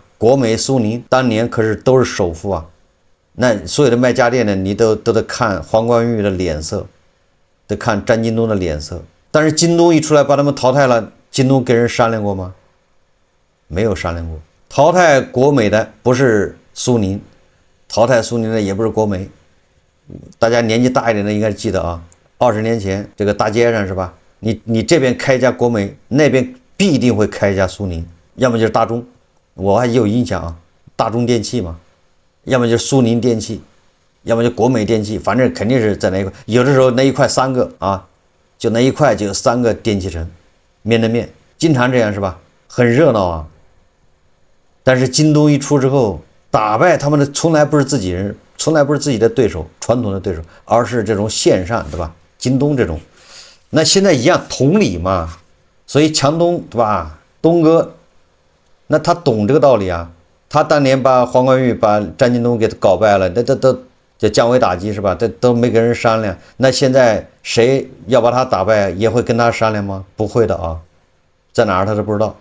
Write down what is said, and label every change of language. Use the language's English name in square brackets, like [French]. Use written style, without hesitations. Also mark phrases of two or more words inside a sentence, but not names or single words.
[Chinese] 國美、蘇寧當年可是都是首富啊。那所有的賣家電的，你都得看黄光裕的臉色，得看张近東的臉色。但是京東一出來把他們淘汰了，京東跟人商量過嗎？沒有商量過。淘汰國美的不是蘇寧，淘汰蘇寧的也不是國美。大家年紀大一點的應該記得啊，20年前這個大街上是吧？你這邊開一家國美，那邊必定會開一家蘇寧，要麼就是大中，我還有印象啊，大中電器嘛，要麼就是蘇寧電器，要麼就國美電器，反正肯定是在那一塊。有的時候那一塊3個啊，就那一塊就有3個電器城，面對面，經常這樣是吧？很熱鬧啊。但是京東一出之後，打敗他們的從來不是自己人，從來不是自己的对手，傳統的对手，而是這種線上，對吧？京東這種，那現在一樣同理嘛。所以強東，對吧？東哥，那他懂這個道理啊。他當年把黃光裕、把张近東給搞敗了，那都就降維打擊是吧？都沒跟人商量。那現在誰要把他打敗，也會跟他商量嗎？不會的啊，在哪兒他都不知道。